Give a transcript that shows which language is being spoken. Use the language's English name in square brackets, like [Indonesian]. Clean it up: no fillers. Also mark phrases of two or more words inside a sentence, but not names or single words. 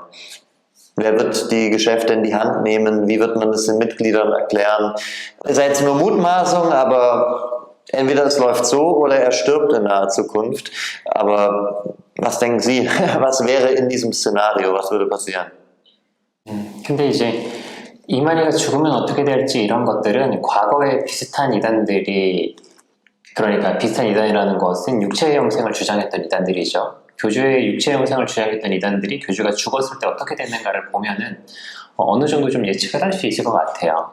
[German] Wer wird die Geschäfte in die Hand nehmen? Wie wird man das den Mitgliedern erklären? Das ist jetzt nur Mutmaßung, aber entweder es läuft so oder er stirbt in naher Zukunft. Aber was denken Sie? Was wäre in diesem Szenario? Was würde passieren? [Korean] 근데 이제 이만희가 죽으면 어떻게 될지 이런 것들은 과거에 비슷한 이단들이, 그러니까 비슷한 이단이라는 것은 육체의 영생을 주장했던 이단들이죠. 교주의 육체의 영생을 주장했던 이단들이 교주가 죽었을 때 어떻게 됐는가를 보면은 어느 정도 좀 예측을 할 수 있을 것 같아요.